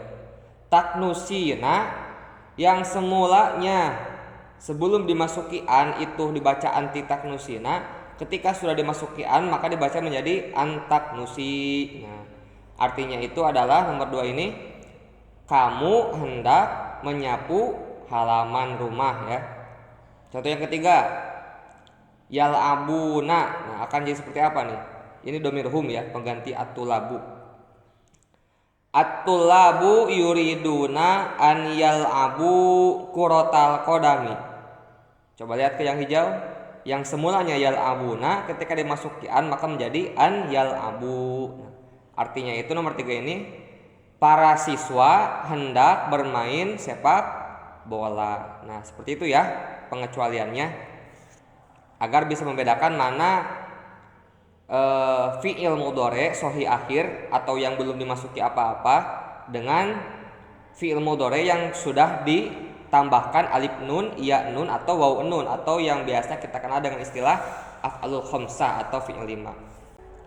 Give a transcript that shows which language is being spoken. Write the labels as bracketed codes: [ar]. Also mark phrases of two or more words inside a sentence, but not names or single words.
[id] Taknusina yang semulanya sebelum dimasuki an itu dibaca anti taknusina, ketika sudah dimasuki an maka dibaca menjadi antaknusi. Nah, artinya itu adalah nomor 2 ini, kamu hendak menyapu halaman rumah ya. Contoh yang ketiga, yal'abuna. Nah, akan jadi seperti apa nih? Ini [ar] ضمير هم [id] ya, pengganti at-tulabu. [ar] الطلاب يريدون أن يلعبوا كرة القدم. [id] Coba lihat ke yang hijau. Yang semulanya yal'abuna ketika dimasuki an maka menjadi [ar] أن يلعب. [id] Nah, artinya itu nomor 3 ini, para siswa hendak bermain sepak bola. Nah, seperti itu ya pengecualiannya, agar bisa membedakan mana [ar] فعل مضارع صحيح آخر [id] atau yang belum dimasuki apa-apa dengan [ar] فعل مضارع [id] yang sudah ditambahkan [ar] ألف نون, ياء نون [id] atau [ar] واو نون, [id] atau yang biasa kita kenal dengan istilah [ar] الأفعال الخمسة [id] atau fi'il 5.